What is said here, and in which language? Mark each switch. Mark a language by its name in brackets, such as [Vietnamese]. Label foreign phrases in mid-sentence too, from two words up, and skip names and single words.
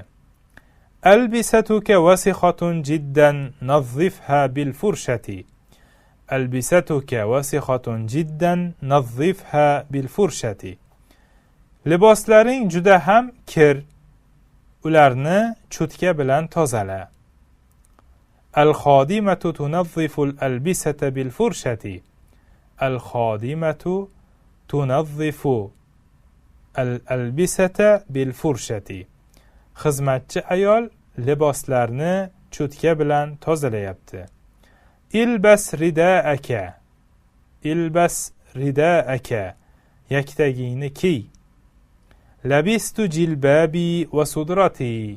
[Arabic] ملابسك وسخة جدا نظفها بالفرشاة. ملابسك وسخة جدا نظفها بالفرشاة. [Uzbek] Liboslaring juda ham kir. Ularni cho'tka bilan tozala. [Arabic] الخادمة تنظف الألبسة بالفرشة. الخادمة تنظف الألبسة بالفرشة. [Uzbek] Xizmatchi ayol liboslarni cho'tka bilan tozalayapti. [Arabic] البس رداءك. البس رداءك. [Uzbek] Yaktagingni kiy. [Arabic] لبست جلبابي وصدرتي.